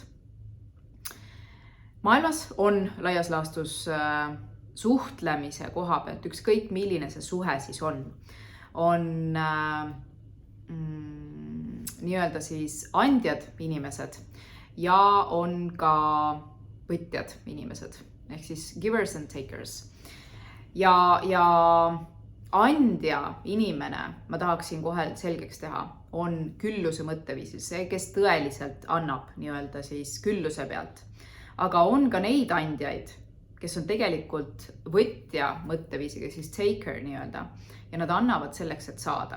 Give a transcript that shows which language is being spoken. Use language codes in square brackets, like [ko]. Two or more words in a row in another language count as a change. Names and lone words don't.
[et] Maailmas on laias laastus suhtlemise koha pealt, ükskõik milline see suhe siis on nii-öelda siis andjad inimesed ja on ka võtjad inimesed, ehk siis [en] givers and takers. [et] Ja andja inimene, ma tahaksin kohe selgeks teha, on külluse mõtteviisis, see, kes tõeliselt annab nii-öelda siis külluse pealt. Aga on ka neid andjaid, kes on tegelikult võtja mõtteviisiga, siis taker nii-öelda, ja nad annavad selleks, et saada.